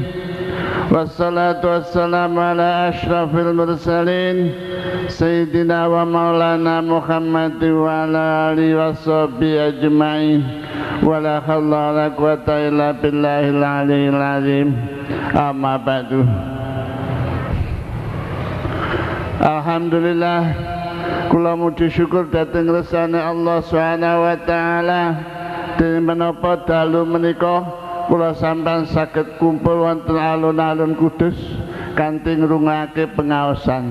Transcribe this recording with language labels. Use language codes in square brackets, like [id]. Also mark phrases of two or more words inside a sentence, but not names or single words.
[ar] والصلاة والسلام على أشرف المرسلين سيدنا ومولانا محمد وعلى آله وصحبه أجمعين. ولا حول ولا قوة إلا بالله العلي العظيم. أما بعد. [jv] Alhamdulillah, kula muji syukur dhateng ngersane [ar] الله سبحانه وتعالى. [jv] Dene menapa dalu menika kula sampeyan saged kumpul wonten alun-alun Kudus kanthi ngrungokake pengaosan.